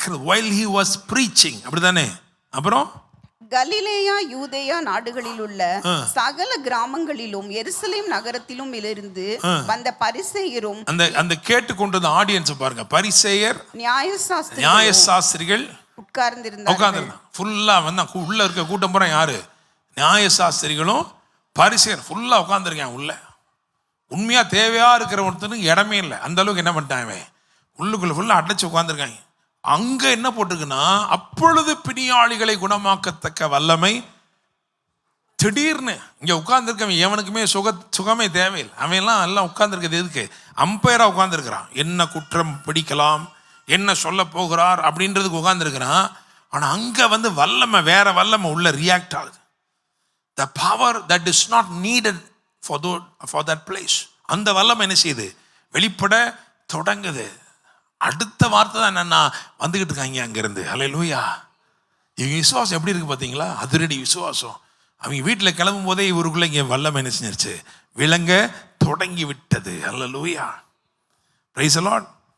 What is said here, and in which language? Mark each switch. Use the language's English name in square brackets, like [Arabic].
[English] while he was preaching, [Tamil] அப்படிதானே? அப்புறம் கலிலேயா யூதேயா நாடுகளில் உள்ள சகல கிராமங்களிலும் எருசலேம் நகரத்திலும் இருந்து வந்த பரிசேயரும் அந்த கேட்டுக்கொண்டிருந்த ஆடியன்ஸ் பாருங்க, பரிசேயர் நியாயசாஸ்திரிகள் உட்கார்ந்திருந்தாங்க. ஃபுல்லா வந்து உள்ள இருக்க கூட்டம் பூரா யாரு? நியாயசாஸ்திரிகளும் பரிசேயர் ஃபுல்லா உட்கார்ந்துருக்காங்க உள்ள. உண்மையா தேவையா இருக்கிற ஒருத்தனுக்கு இடமே இல்லை, அந்த அளவுக்கு என்ன பண்ணிட்டாங்க, உள்ளுக்குள்ள ஃபுல்லா அடைச்சு உட்கார்ந்துருக்காங்க. அங்க என்ன போட்டிருக்குன்னா, அப்பொழுது பிணியாளிகளை குணமாக்கத்தக்க வல்லமை. திடீர்னு இங்க உட்கார்ந்துருக்கவன் எவனுக்குமே சுகமே தேவையில்லை. அவன் எல்லாம் உட்கார்ந்துருக்கிறது எதுக்கு? அம்பையரா உட்கார்ந்துருக்கிறான். என்ன குற்றம் பிடிக்கலாம், என்ன சொல்ல போகிறார் அப்படின்றதுக்கு உட்கார்ந்துருக்கிறான். ஆனா அங்க வந்து வல்லமை, வேற வல்லமை உள்ள ரியாக்ட் ஆகுது. [English] The power that is not needed for that place, [Tamil] அந்த வல்லமை என்ன செய்யுது? வெளிப்பட தொடங்குது. அடுத்த வார்த்தை தான் என்னன்னா, வந்துகிட்டு இருக்காங்க அங்கிருந்து. ஹல்லேலூயா! இவங்க விசுவாசம் எப்படி இருக்கு பார்த்தீங்களா? அதிரடி விசுவாசம். அவங்க வீட்டில் கிளம்பும் போதே இவருக்குள்ள இங்கே வல்லமை என்ன செஞ்சிருச்சு? விளங்க தொடங்கி விட்டது. ஹல்லேலூயா! [English] Praise the Lord.